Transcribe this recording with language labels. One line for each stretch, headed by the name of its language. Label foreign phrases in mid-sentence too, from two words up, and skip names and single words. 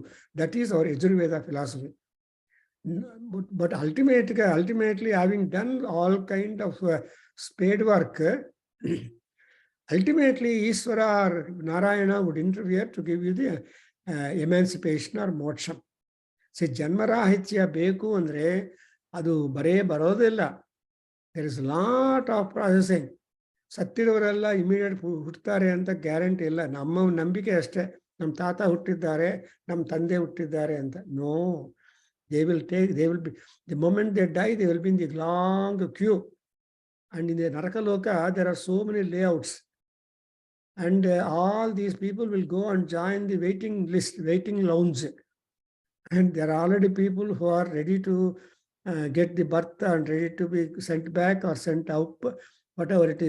English: That is our Yajurveda philosophy. But ultimately, having done all kind of spade work, ultimately Ishvara or Narayana would interfere to give you the emancipation or moksha. See,
Kannada: ಜನ್ಮರಾಹಿತ್ಯ ಬೇಕು ಅಂದ್ರೆ ಅದು ಬರೇ ಬರೋದಿಲ್ಲ.
English: There is a lot of processing.
Kannada: ಸತ್ತಿದವರೆಲ್ಲ ಇಮಿಡಿಯೇಟ್ ಹುಟ್ಟುತ್ತಾರೆ ಅಂತ ಗ್ಯಾರಂಟಿ ಇಲ್ಲ. ನಮ್ಮ ನಂಬಿಕೆ ಅಷ್ಟೇ, ನಮ್ಮ ತಾತ ಹುಟ್ಟಿದ್ದಾರೆ, ನಮ್ಮ ತಂದೆ ಹುಟ್ಟಿದ್ದಾರೆ ಅಂತ.
English: ನೋ, they will be, the moment they die, they will be in the long queue. And in the Narakaloka, there are so many layouts. And all these people will go and join the waiting list, waiting lounge. And there are already people who are ready to get the birth and ready to be sent back or sent out, whatever it is.